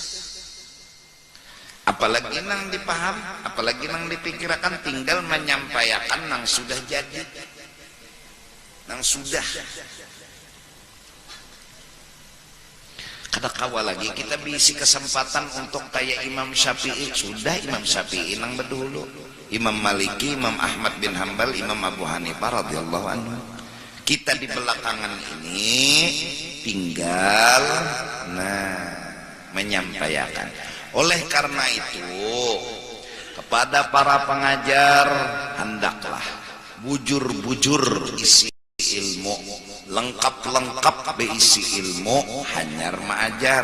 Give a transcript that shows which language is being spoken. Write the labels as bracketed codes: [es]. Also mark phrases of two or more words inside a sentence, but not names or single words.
[bjn] Apalagi nang dipaham, apalagi nang dipikirkan, tinggal menyampaikan nang sudah jadi, nang sudah. Kadang-kala lagi kita bisi kesempatan untuk kayak Imam Syafi'i. Sudah Imam Syafi'i nang berdahulu, Imam Maliki, Imam Ahmad bin Hambal, Imam Abu Hanifah [ar] رضي الله عنه. [bjn] Kita di belakangan ini tinggal menyampaikan. Oleh karena itu, kepada para pengajar, hendaklah bujur-bujur isi ilmu, lengkap-lengkap berisi ilmu, hanyar mengajar.